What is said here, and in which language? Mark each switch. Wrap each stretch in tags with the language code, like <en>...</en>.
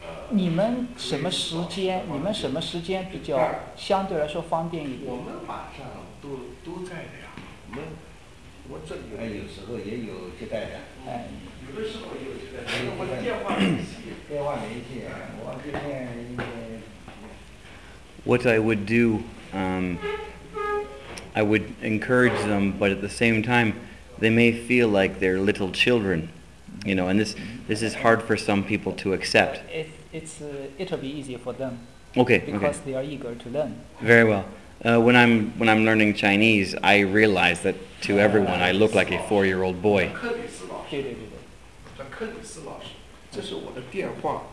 <zh>你们什么时间？你们什么时间比较相对来说方便一点？我们晚上都在的呀。我这里有时候也有接待的。有的时候也有接待，我的电话联系。电话联系，我这边。</zh> <en>What I would do, I would encourage them, but at the same time, they may feel like they're little children. You know, and this is hard for some people to accept. It'll be easier for them. Okay. Because they are eager to learn. Very well. When I'm learning Chinese, I realize that to everyone, I look like a 4-year-old boy.</en> <zh>柯里斯老师，对对对对，柯里斯老师，这是我的电话。</zh>